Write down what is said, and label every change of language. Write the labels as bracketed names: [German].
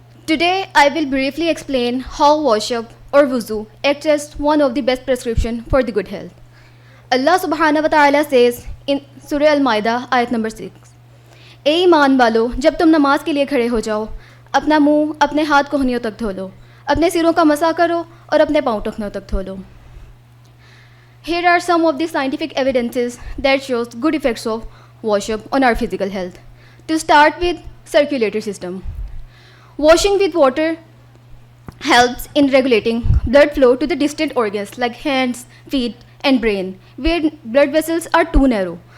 [English] Today I will briefly explain how wash-up or wuzu acts as one of the best prescription for the good health. Allah subhanahu wa ta'ala says in Surah Al-Ma'idah ayat number 6, [Urdu] اے ایمان والو جب تم نماز کے لیے کھڑے ہو جاؤ اپنا منہ اپنے ہاتھ کوہنیوں تک دھو لو, اپنے سروں کا مسح کرو اور اپنے پاؤں ٹخنوں تک دھو لو. [English] Here are some of the scientific evidences that shows good effects of wash-up on our physical health. To start with, circulatory system. Washing with water helps in regulating blood flow to the distant organs like hands, feet, and brain, where blood vessels are too narrow.